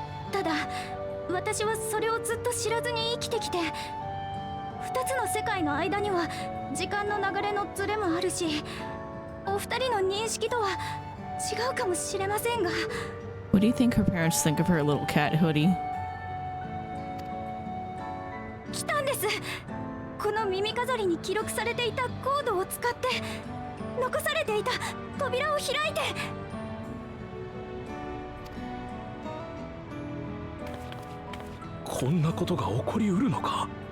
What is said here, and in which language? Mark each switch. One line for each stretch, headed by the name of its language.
Japanese: ただ私はそれをずっと知らずに生きてきて、2つの世界の間には時間の流れのズレもあるし、お二人の認識とは違うかもしれませんが。
English: What do you think her parents think of her little cat hoodie?
Japanese: 来たんです。この耳飾りに記録されていたコードを使って残されていた扉を開いて。こんなことが起こりうるのか。